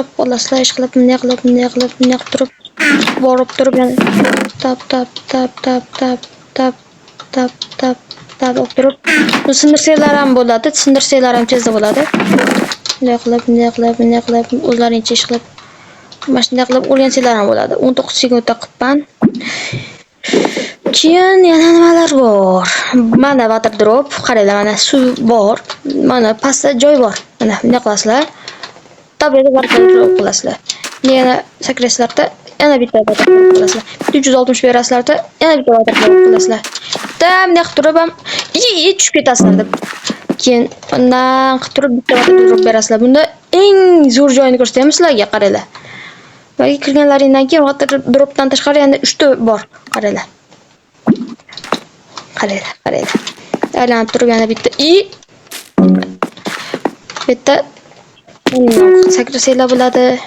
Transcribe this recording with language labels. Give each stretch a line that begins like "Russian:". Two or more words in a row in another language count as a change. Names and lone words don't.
Uzbek: Olasizlar ish qilib, bunday qilib turib, borib turib yana tap olib turib. Bu sindirsanglar ham bo'ladi, sindirsanglar ham tezda bo'ladi. Bunday qilib, o'zlaringcha ish qilib, mana shunday qilib o'rgansanglar ham bo'ladi. 19 sekundda qilibman. Keyin yana nimalar bor? Mana
English: water drop,
Uzbek: qaranglar, mana suv bor. Mana pastda joy bor. Mana bunday qilasizlar. Tableta
English: water drop
Uzbek: qilasizlar. Yana sakrasizlarda yana bitta
English: water drop
Uzbek: qilasizlar. 360 berasizlarda yana bitta
English: water drop
Uzbek: qilasizlar. Bunday qilib turib ham tushib ketasizlar deb. Keyin undan qilib turib bitta
English: water drop
Uzbek: berasizlar. Bunda eng zo'r joyini ko'rsataman sizlarga, qaranglar. Balki kirganlaringdan keyin
English: water dropdan
Uzbek: tashqari yana 3 ta bor, qaranglar. Qaranglar. Aylanib turib yana bitta bitta sakrasanglar bo'ladi.